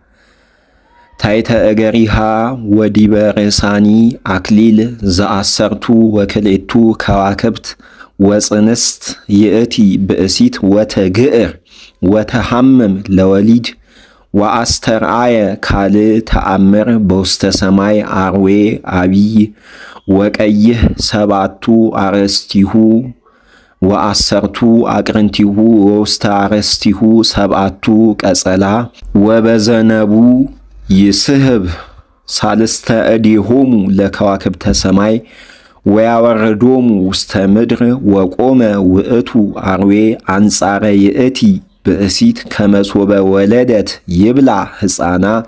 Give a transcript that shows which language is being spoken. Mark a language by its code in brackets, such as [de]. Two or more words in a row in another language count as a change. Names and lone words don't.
[gez] ታይተ እገሪሃ ወዲበ ርእሳኒ አክሊል ዘአሰርቱ ወክልኤቱ ከዋክብት ወጽንስት ይእቲ ብእሲት ወተግዕር ወተሐምም ለወሊድ ወአስተርአየ ካል ተአምር በውስተ ሰማይ አርዌ አቢይ ወቀይህ ሰባቱ አርእስቲሁ ወአሰርቱ አቅርንቲሁ ወውስተ አርእስቲሁ ሰባቱ ቀጸላ ወበዘነቡ ይስህብ ሳልስተ እዴሆሙ ለከዋክብተ ሰማይ ወያወርዶሙ ውስተ ምድር ወቆመ ውእቱ አርዌ አንጻረ ይእቲ ብእሲት ከመሶበ ወለደት ይብላ ሕፃና